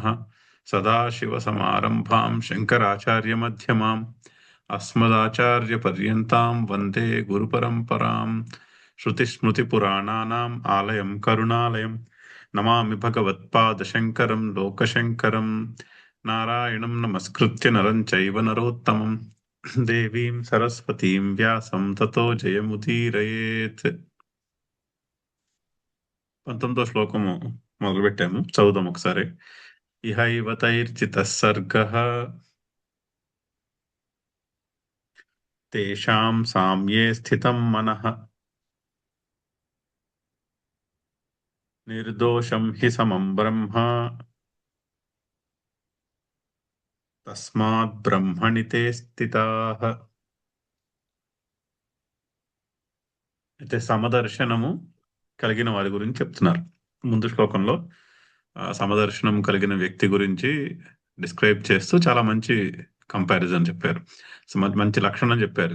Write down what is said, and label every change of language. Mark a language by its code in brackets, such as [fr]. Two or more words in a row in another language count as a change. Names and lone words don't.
[sa] सदाशिवसमारम्भां शङ्कराचार्यमध्यमाम् अस्मदाचार्यपर्यन्तां वन्दे गुरुपरम्पराम्। श्रुतिस्मृतिपुराणानाम् आलयं करुणालयं नमामि भगवत्पादशङ्करं लोकशङ्करम्। नारायणं नमस्कृत्य नरं चैव नरोत्तमं देवीं సరస్వతీం వ్యాసం తతో జయముదీరయేత్. [te] 19వ శ్లోకము మొదలుపెట్టాము, చదువుదాం ఒకసారి. [sa] ఇహైవ తైర్చితః సర్గః తేషాం సామ్యే స్థితం మనః నిర్దోషం హి సమం బ్రహ్మ తస్మాత్ బ్రహ్మణి తే స్థితాః. [te] అయితే సమదర్శనము కలిగిన వారి గురించి చెప్తున్నారు. ముందు శ్లోకంలో సమదర్శనం కలిగిన వ్యక్తి గురించి డిస్క్రైబ్ చేస్తూ చాలా మంచి కంపారిజన్ చెప్పారు, మంచి లక్షణం చెప్పారు.